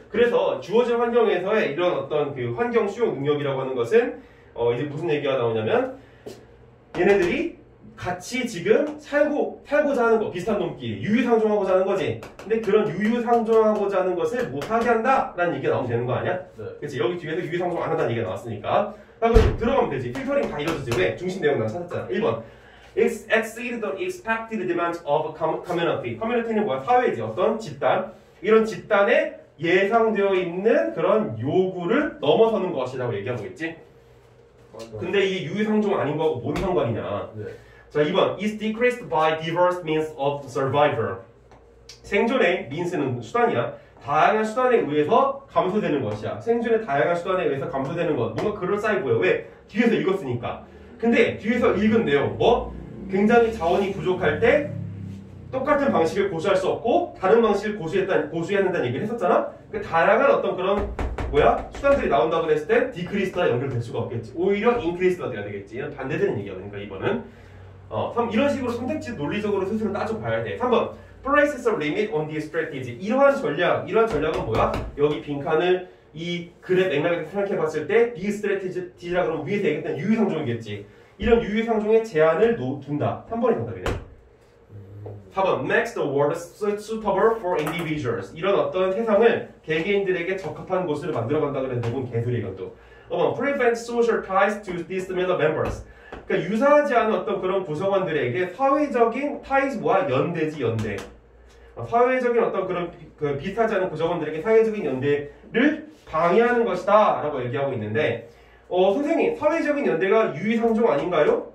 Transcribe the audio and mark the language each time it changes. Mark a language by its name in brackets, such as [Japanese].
[Korean] 그래서 주어진 환경에서의 이런 어떤 그 환경 수용 능력이라고 하는 것은 이제 무슨 얘기가 나오냐면 얘네들이 같이 지금 살고자 하는 거 비슷한 놈끼리 유유상종하고자 하는 거지. 근데 그런 유유상종하고자 하는 것을 못하게 한다라는 얘기가 나오면 되는 거 아니야? 네. 그치? 여기 뒤에서 유유상종 안 한다는 얘기가 나왔으니까 그럼 들어가면 되지. 필터링 다 이루어지지. 왜? 중심 내용 난 찾았잖아. [English] 1번 exceed the expected demands of community. [Korean] community는 뭐야? 사회지. 어떤 집단. 이런 집단에 예상되어 있는 그런 요구를 넘어서는 것이라고 얘기하고 있지. 근데 이게 유유상종 아닌 거하고 뭔 상관이냐. 네. [English] 자, 2번 is decreased by diverse means of survival. [Korean] 생존의 means는 수단이야. 다양한 수단에 의해서 감소되는 것이야. 생존의 다양한 수단에 의해서 감소되는 것. 뭔가 그럴싸해 보여. 왜? 뒤에서 읽었으니까. 근데 뒤에서 읽은 내용 뭐? 굉장히 자원이 부족할 때 똑같은 방식을 고수할 수 없고 다른 방식을 고수해야 된다는 얘기를 했었잖아. 그 다양한 어떤 그런 수단들이 나온다고 했을 때 디크리스트와 연결될 수가 없겠지. 오히려 인크리스트가 돼야 되겠지. 이런 반대되는 얘기야. 그러니까 이번은 3, 이런 식으로 선택지 논리적으로 스스로 따져봐야 돼. [English] 3번 places a limit on this strategy. [Korean] 이러한 전략은 뭐야? 여기 빈칸을 이 글의 맥락에서 생각해봤을 때 [English] this strategy [Korean] 라 그러면 위에서 얘기했던 유유상종이겠지. 이런 유유상종의 제한을 둔다. 3번이 정답이네. [English] 4번 makes the world suitable for individuals. [Korean] 이런 어떤 세상을 개개인들에게 적합한 곳으로 만들어간다 그래서 대부분 개소리 이것도. [English] 5번 prevent social ties to dissimilar members. [Korean] 그러니까 유사하지 않은 어떤 그런 구성원들에게 사회적인 ties 연대지 연대. 사회적인 어떤 그런 비슷하지 않은 구성원들에게 사회적인 연대를 방해하는 것이다 라고 얘기하고 있는데 선생님 사회적인 연대가 유의상종 아닌가요?